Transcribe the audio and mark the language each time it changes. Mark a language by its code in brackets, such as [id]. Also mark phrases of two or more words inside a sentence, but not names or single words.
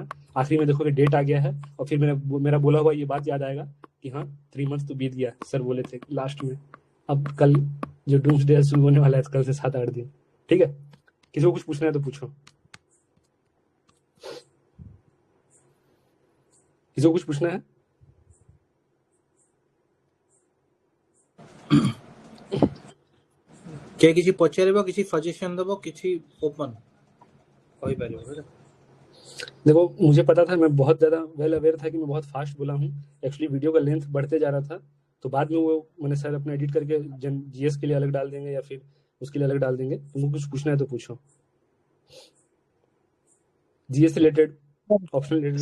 [hi] आखिरी में देखोगे डेट आ गया है और फिर मेरा बोला हुआ ये बात याद आएगा कि हाँ 3 मंथ्स तो बीत गया, सर बोले थे लास्ट में। अब कल जो [en] dooms day [hi] शुरू होने वाला है, कल से 7-8 दिन। ठीक है, किसी को कुछ पूछना है तो पूछो, किसी को कुछ पूछना है? [or] କେ କିଛି ପଚାରିବ, କିଛି ସଜେସନ ଦେବ, କିଛି ଓପନ କହିପାରିବ ବୁଝିଲ। [hi] देखो मुझे पता था, मैं बहुत ज़्यादा [en] well aware [hi] था कि मैं बहुत फास्ट बोला हूँ। एक्चुअली वीडियो का लेंथ बढ़ते जा रहा था, तो बाद में वो मैंने सर अपना एडिट करके जीएस के लिए अलग डाल देंगे या फिर उसके लिए अलग डाल देंगे। तुमको कुछ पूछना है तो पूछो, जीएस से रिलेटेड, [en] optional related